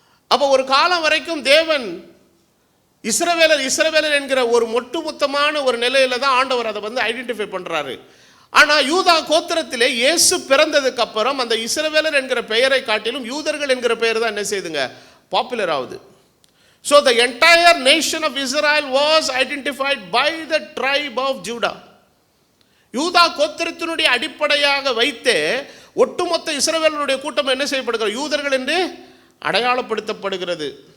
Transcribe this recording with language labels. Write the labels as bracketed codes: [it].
[ta] அப்போ ஒரு காலம் வரைக்கும் தேவன் இஸ்ரவேலர் என்கிற ஒரு ஒட்டுமொத்தமான ஒரு நிலையில தான் ஆண்டவர் அதை வந்து ஐடென்டிஃபை பண்றாரு. ஆனால் யூதா கோத்திரத்திலே இயேசு பிறந்ததுக்கு அப்புறம் அந்த இஸ்ரவேலர் என்கிற பெயரை காட்டிலும் யூதர்கள் என்கிற பெயர் தான் என்ன செய்யுதுங்க, பாப்புலர் ஆகுது. [en] So the entire nation of Israel was identified by the tribe of Judah. [ta] யூதா கோத்திரத்தினுடைய அடிப்படையாக வைத்தே ஒட்டுமொத்த இஸ்ரவேலருடைய கூட்டம் என்ன செய்யப்படுகிறது, யூதர்கள் என்று அடையாளப்படுத்தப்படுகிறது.